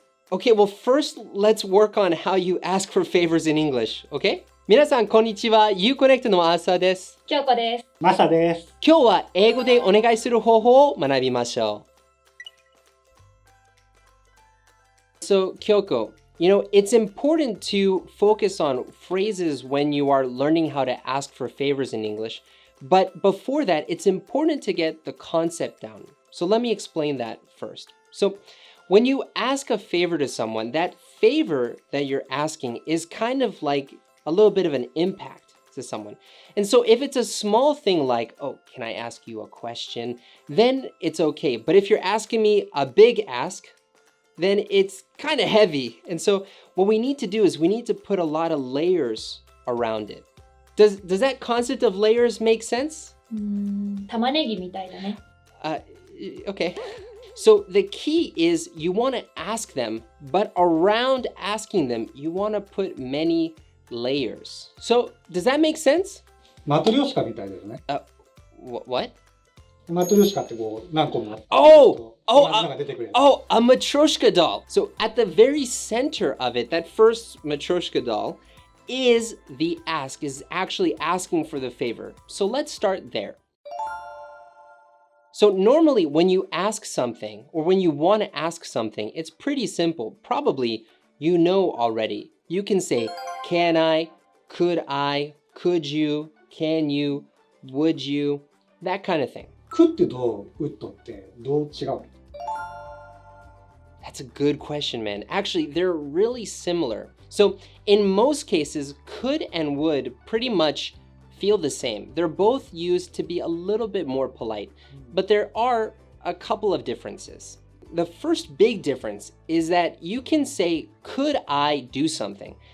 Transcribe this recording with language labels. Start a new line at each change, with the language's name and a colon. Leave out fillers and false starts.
English: Okay, well, first, let's work on how you ask for favors in English, okay?
Japanese: 皆さん、こんにちは。 IU-Connectの朝です。京子です。マサです。今日は英語でお願いする方法を学びましょう。
English: So, Kyoko, it's important to focus on phrases when you are learning how to ask for favors in English. But before that, it's important to get the concept down. So let me explain that first. So when you ask a favor to someone, that favor that you're asking is kind of like a little bit of an impact to someone. And so if it's a small thing like, oh, can I ask you a question? Then it's okay. But if you're asking me a big ask, then it's kind of heavy. And so what we need to do is we need to put a lot of layers around it. Does that concept of layers make sense?
Japanese: 玉ねぎみたいだね。
English: Okay. So the key is you want to ask them, but around asking them, you want to put many layers. So does that make sense?
Japanese: マトリョーシカみたいですね。
English: What?
Japanese: マトリョーシカってこう何個もあって、 Oh, なんか出てくるやつ。
English: a matryoshka doll. So at the very center of it, that first matryoshka doll is the ask, is actually asking for the favor. So let's start there. So normally when you ask something or when you want to ask something, it's pretty simple. Probably you know already. You can say, can I, could you, can you, would you, that kind of thing.
Japanese: could ってどう would ってどう違うの？
English: That's a good question, man. Actually, they're really similar. So in most cases, could and would pretty much feel the same. They're both used to be a little bit more polite, but there are a couple of differences. The first big difference is that you can say, could I do something?